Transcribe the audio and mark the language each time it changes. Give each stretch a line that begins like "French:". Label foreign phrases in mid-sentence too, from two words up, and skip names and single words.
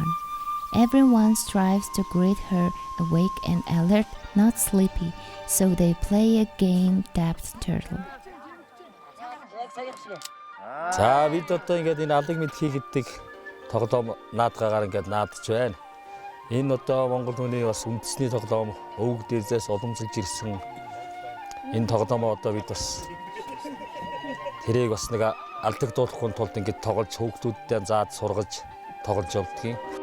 English: Everyone strives to greet her awake and alert, not sleepy, so they play a game tapped turtle.
Mongolian: За бид одоо ингээд энэ алаг мэдхий гэдэг тоглоом наадгаагаар ингээд наадч байна. Энэ одоо Монгол хүний бас үндэсний тоглоом өвөг дээрээс уламжилж ирсэн. Энэ тоглоомоо одоо бид бас тэрийг бас нэг алдагдуулахгүй тулд ингээд тоглож хүүхдүүдтэй заад сургаж тоглож явдгийг.